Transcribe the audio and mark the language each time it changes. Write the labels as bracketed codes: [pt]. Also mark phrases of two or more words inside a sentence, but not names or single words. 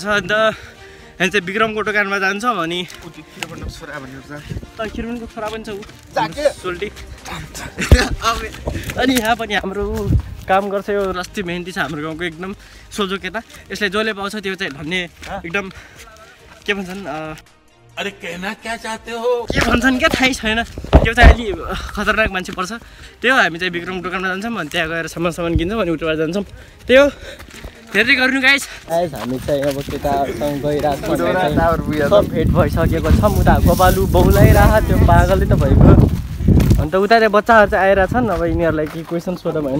[ne] अन्त हामी चाहिँ विक्रमको दोकानमा जान्छौँ अनि किरणको छोरा पनि छ सोल्टी। अनि यहाँ पनि हाम्रो काम गर्छ, यो रस्ती मेहन्ती छ हाम्रो गाउँको एकदम सोझो केटा। यसले जसले पाउँछ त्यो चाहिँ धन्य एकदम के भन्छन्, [hi] अरे कहना क्या चाहते हो, [ne] के भन्छन् क्या थाहै छैन, त्यो चाहिँ अलि खतरनाक मान्छे पर्छ। त्यो हामी चाहिँ विक्रमको दोकानमा जान्छौँ अनि त्यहाँ गएर सामान किन्छौँ अनि उठबाट जान्छौँ। त्यो हेर्दै गर्नु गाइस। हामी चाहिँ अब केटाहरूसँग गइरहेको छौँ, सब भेट भइसकेको छ। उता गोपालु बहुलाइरहेको त्यो पागलै त भएको। अन्त उता चाहिँ बच्चाहरू चाहिँ आइरहेछन्, अब यिनीहरूलाई के क्वेसन सोधौँ होइन।